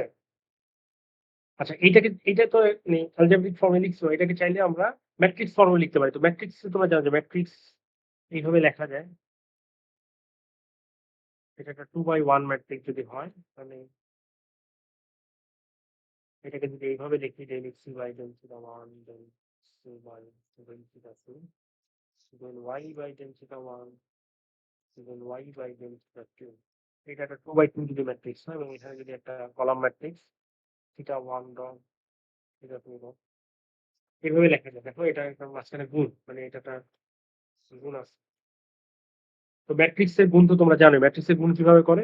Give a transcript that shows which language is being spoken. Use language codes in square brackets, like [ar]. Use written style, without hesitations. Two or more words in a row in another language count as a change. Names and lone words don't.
[bn] আচ্ছা, এইটা তো [en] algebraic form [bn] লিখছো, এটাকে চাইলে আমরা ম্যাট্রিক্স ফর্মে লিখতে পারি। তো ম্যাট্রিক্স তোমরা জানো যে ম্যাট্রিক্স এইভাবে লেখা যায়, এটা একটা 2/1 ম্যাট্রিক্স যদি হয় তাহলে এটাকে যদি এইভাবে লিখি [en] del x by del theta 1 del x by del theta 2 del y by del theta 1 del y by del theta 2 [bn] এটা একটা 2/2 যদি ম্যাট্রিক্স হয় এবং এখানে যদি একটা [en] column matrix theta 1 dot theta 2 dot [bn] এইভাবে লেখা যায়। দেখো এটা একটা মাঝখানে গুণ, মানে এটা একটা গুণ আছে। তো ম্যাট্রিক্সের গুণ তো তোমরা জানো, ম্যাট্রিক্সের গুণ কিভাবে করে।